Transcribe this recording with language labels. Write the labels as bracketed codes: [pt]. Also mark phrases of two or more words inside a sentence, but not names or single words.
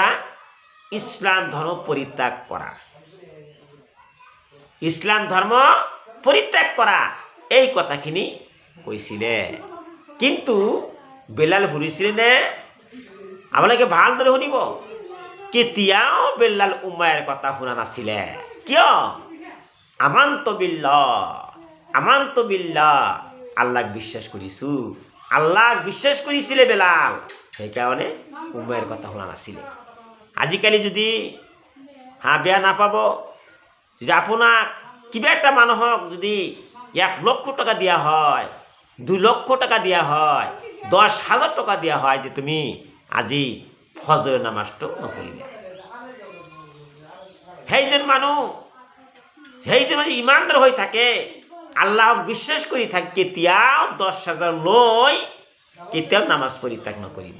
[as] ইছলাম ধৰ্ম পৰিত্যাগ কৰা, ইছলাম ধৰ্ম পৰিত্যাগ কৰা, এই কথাখিনি কৈছিলে। কিন্তু বেলাল শুনিছিলে নে? আপোনালোকে ভালদৰে শুনিব, কেতিয়াও বেলাল উমাইয়াৰ কথা শুনা নাছিলে। কিয়? [ar] آمنت بالله, [as] আল্লাহক বিশ্বাস কৰিছো, আল্লাহক বিশ্বাস কৰিছিলে বেলাল, সেইকাৰণে উমাইয়াৰ কথা শুনা নাছিলে। আজিকালি যদি বেয়া নাপাব, যদি আপোনাক কিবা এটা মানুহক যদি 1 লক্ষ টাকা দিয়া হয়, 2 লক্ষ টাকা দিয়া হয়, 10,000 টাকা দিয়া হয় যে তুমি আজি ফজৰৰ নামাজটো নপঢ়িবা, সেইজন মানুহ ইমানদাৰ হৈ থাকে, আল্লাহক বিশ্বাস কৰি থাকে, কেতিয়াও 10,000 লৈ কেতিয়াও নামাজ পৰিত্যাগ নকৰিব।